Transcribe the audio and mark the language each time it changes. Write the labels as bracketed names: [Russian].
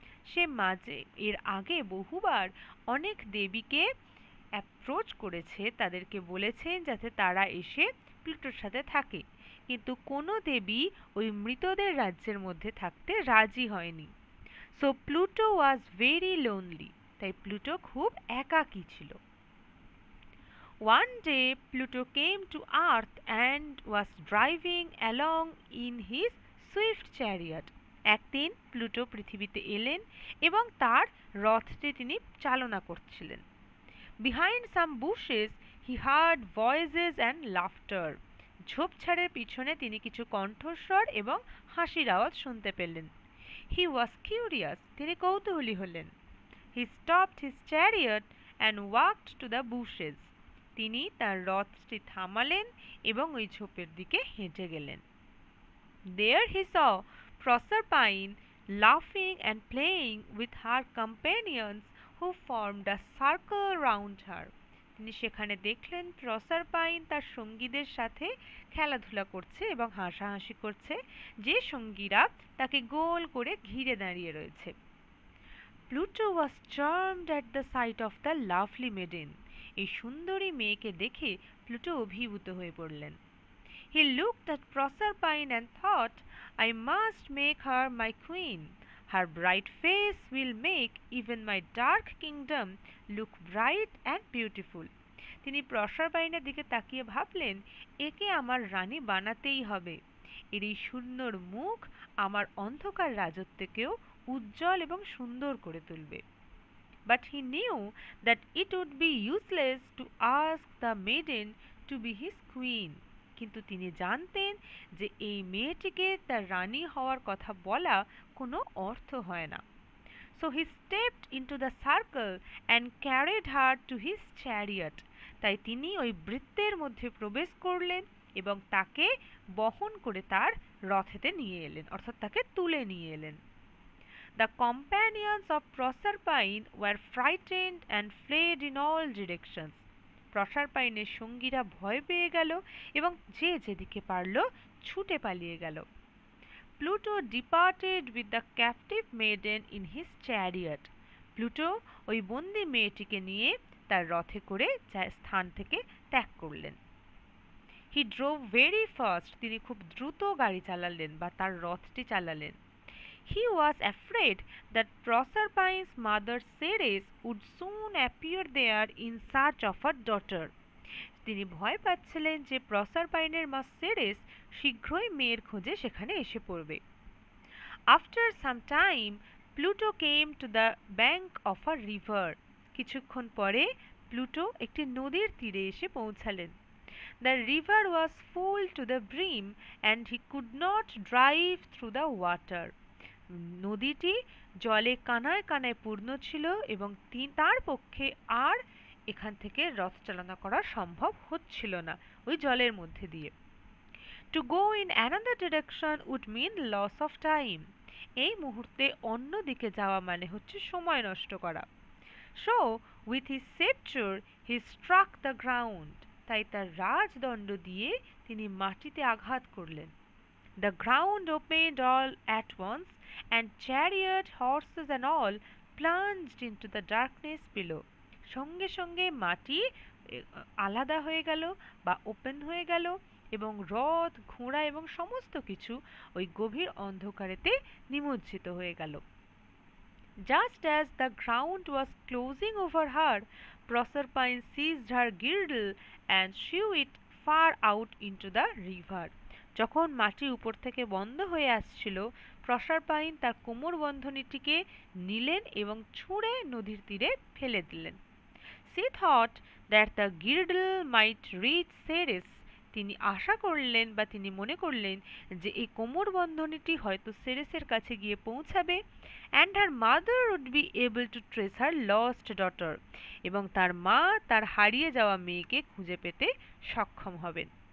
[Bangla] সে এর আগে বহুবার অনেক দেবীকে অ্যাপ্রোচ করেছে, তাদেরকে বলেছেন যাতে তারা এসে প্লুটোর সাথে থাকে, কিন্তু কোনো দেবী ওই মৃতদের রাজ্যের মধ্যে থাকতে রাজি হয়নি। [English] so Pluto was very lonely, [Bangla] তাই প্লুটো খুব একাকী ছিল। [English] One day Pluto came to Earth and was driving along in his swift chariot. [Bangla] একদিন প্লুটো পৃথিবীতে এলেন এবং তার রথটি তিনি চালনা করছিলেন। [English] Behind some bushes he heard voices and laughter. [Bangla] ঝোপঝাড়ের পিছনে তিনি কিছু কণ্ঠস্বর এবং হাসির আওয়াজ শুনতে পেলেন। [English] He was curious, [Bangla] তিনি কৌতূহলী হলেন। [English] He stopped his chariot and walked to the bushes. [Bangla] তিনি তার রথটি থামালেন এবং ওই ঝোপের দিকে হেঁটে গেলেন। [English] There he saw Proserpine laughing and playing with her companions who formed a circle round her. [Bangla] তিনি সেখানে দেখলেন প্রসারপাইন তার সঙ্গীদের সাথে খেলাধুলা করছে এবং হাসাহাসি করছে, যে সঙ্গীরা তাকে গোল করে ঘিরে দাঁড়িয়ে রয়েছে। [English] Pluto was charmed at the sight of the lovely maiden. [Bangla] এই সুন্দরী মেয়েকে দেখে প্লুটো অভিভূত হয়ে পড়লেন। [English] He looked at Proserpine and thought, I must make her my queen. Her bright face will make even my dark kingdom look bright and beautiful. [Bangla] তিনি প্রসারপাইনের দিকে তাকিয়ে ভাবলেন, একে আমার রানী বানাতেই হবে। এর এই সুন্দর মুখ আমার অন্ধকার রাজত্বকেও উজ্জ্বল এবং সুন্দর করে তুলবে। [English] But he knew that it would be useless to ask the maiden to be his queen. [Bangla] কিন্তু তিনি জানতেন যে এই মেয়েটিকে তার রানী হওয়ার কথা বলা কোনো অর্থ হয় না। [English] So he stepped into the circle and carried her to his chariot. [Bangla] তাই তিনি ওই বৃত্তের মধ্যে প্রবেশ করলেন এবং তাকে বহন করে তার রথেতে নিয়ে এলেন, অর্থাৎ তাকে তুলে নিয়ে এলেন। [English] The companions of Proserpine were frightened and fled in all directions. [Bangla] প্রসারপাইনের সঙ্গীরা ভয় পেয়ে গেল এবং যে যেদিকে পারল ছুটে পালিয়ে গেল। [English] Pluto departed with the captive maiden in his chariot. [Bangla] Pluto ওই বন্দি মেয়েটিকে নিয়ে তার রথে করে স্থান থেকে ত্যাগ করলেন। [English] He drove very fast. [Bangla] তিনি খুব দ্রুত গাড়ি চালালেন বা তার রথটি চালালেন। [English] He was afraid that Proserpine's mother Ceres would soon appear there in search of her daughter. [Bangla] তিনি ভয় পাচ্ছিলেন যে প্রসারপাইনের মা সেরেস শীঘ্রই মেয়ের খোঁজে সেখানে এসে পড়বে। [English] After some time, Pluto came to the bank of a river. [Bangla] কিছুক্ষণ পরে প্লুটো একটি নদীর তীরে এসে পৌঁছালেন। [English] The river was full to the brim and he could not drive through the water. [Bangla] নদীটি জলে কানায় কানায় পূর্ণ ছিল এবং তার পক্ষে আর এখান থেকে রথ চালনা করা সম্ভব হচ্ছিল না ওই জলের মধ্যে দিয়ে। [English] To go in another direction would mean loss of time. [Bangla] এই মুহূর্তে অন্য দিকে যাওয়া মানে হচ্ছে সময় নষ্ট করা। [English] So with his scepter he struck the ground. [Bangla] তাই তার রাজদণ্ড দিয়ে তিনি মাটিতে আঘাত করলেন। [English] The ground opened all at once and chariot, horses and all plunged into the darkness below. [Bangla] সঙ্গে সঙ্গে মাটি আলাদা হয়ে গেল বা ওপেন হয়ে গেল এবং রথ, ঘোড়া এবং সমস্ত কিছু ওই গভীর অন্ধকারেতে নিমজ্জিত হয়ে গেল। [English] Just as the ground was closing over her, Proserpine seized her girdle and threw it far out into the river. [Bangla] যখন মাটি উপর থেকে বন্ধ হয়ে আসছিল, প্রসারপাইন তার কোমর বন্ধনীটিকে নিলেন এবং ছুঁড়ে নদীর তীরে ফেলে দিলেন। [English] She thought that the girdle might reach Ceres. [Bangla] তিনি আশা করলেন বা তিনি মনে করলেন যে এই কোমর বন্ধনীটি হয়তো সেরেসের কাছে গিয়ে পৌঁছাবে [English] and her mother would be able to trace her lost daughter. [Bangla] এবং তার মা তার হারিয়ে যাওয়া মেয়েকে খুঁজে পেতে সক্ষম হবেন।